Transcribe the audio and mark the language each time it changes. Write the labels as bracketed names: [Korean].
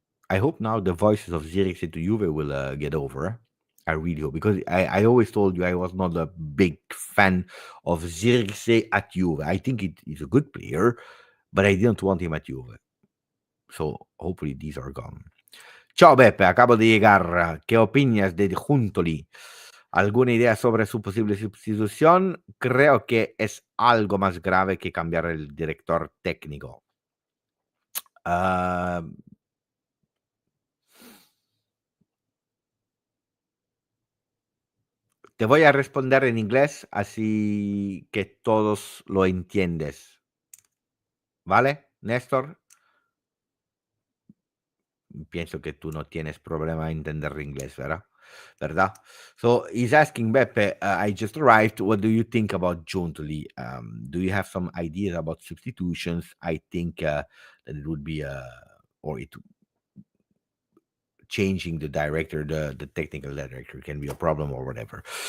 [English] I hope now the voices of Zirkzee to Juve will get over. I really hope, because I always told you I was not a big fan of Zirkzee at Juve. I think he's a good player, but I didn't want him at Juve. So hopefully these are gone. [Spanish] Ciao Beppe, acabo de llegar. ¿Qué opinas de Juntoli? ¿Alguna idea sobre su posible sustitución? Creo que es algo más grave que cambiar el director técnico. Ah, te voy a responder en inglés, así que todos lo entiendes. ¿Vale, Néstor? Pienso que tú no tienes problema en entender inglés, ¿verdad? [English] So he's asking Beppe, I just arrived. What do you think about Giuntoli? Do you have some ideas about substitutions? I think that it would be or it changing the director, the technical director can be a problem or whatever.